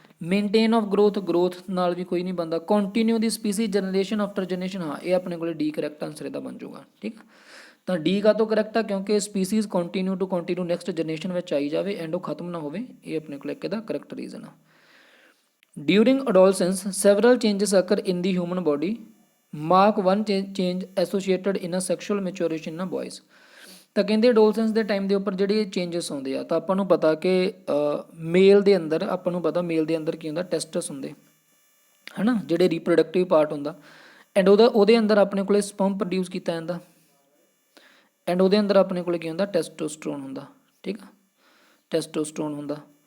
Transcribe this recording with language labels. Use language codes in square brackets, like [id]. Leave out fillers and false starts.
[pa] Maintain of growth ਨਾਲ ਵੀ ਕੋਈ ਨਹੀਂ ਬਣਦਾ। [en] continue ਦੀ species generation after generation, [pa] ਹਾਂ ਇਹ ਆਪਣੇ ਕੋਲ ਡੀ ਕਰੈਕਟ ਆਨਸਰ ਇਹਦਾ ਬਣ ਜਾਊਗਾ, ਠੀਕ ਆ। ਤਾਂ ਡੀ ਕਾਹਤੋਂ ਕਰੈਕਟ ਆ, ਕਿਉਂਕਿ ਸਪੀਸੀਜ਼ ਕੰਟੀਨਿਊ ਨੈਕਸਟ ਜਨਰੇਸ਼ਨ ਵਿੱਚ ਆਈ ਜਾਵੇ ਐਂਡ ਉਹ ਖਤਮ ਨਾ ਹੋਵੇ, ਇਹ ਆਪਣੇ ਕੋਲ ਇੱਕ ਇਹਦਾ ਕਰੈਕਟ ਰੀਜ਼ਨ ਆ। [en] During adolescence, several changes occur in the human body. Mark one change associated in a sexual maturation in boys. [pa] ਤਾਂ ਕਹਿੰਦੇ ਅਡੋਲਸੈਂਸ ਦੇ ਟਾਈਮ ਦੇ ਉੱਪਰ ਜਿਹੜੇ ਚੇਂਜਸ ਆਉਂਦੇ ਆ, ਤਾਂ ਆਪਾਂ ਨੂੰ ਪਤਾ ਕਿ ਮੇਲ ਦੇ ਅੰਦਰ, ਆਪਾਂ ਨੂੰ ਪਤਾ ਮੇਲ ਦੇ ਅੰਦਰ ਕੀ ਹੁੰਦਾ, ਟੈਸਟਸ ਹੁੰਦੇ ਹੈ ਨਾ, ਜਿਹੜੇ ਰੀਪਰੋਡਕਟਿਵ ਪਾਰਟ ਹੁੰਦਾ, ਐਂਡ ਉਹਦੇ ਅੰਦਰ ਆਪਣੇ ਕੋਲੇ ਸਪਰਮ ਪ੍ਰੋਡਿਊਸ ਕੀਤਾ ਜਾਂਦਾ, ਐਂਡ ਉਹਦੇ ਅੰਦਰ ਆਪਣੇ ਕੋਲੇ ਕੀ ਹੁੰਦਾ, ਟੈਸਟੋਸਟਰੋਨ ਹੁੰਦਾ, ਠੀਕ ਆ, ਟੈਸਟੋਸਟਰੋਨ ਹੁੰਦਾ।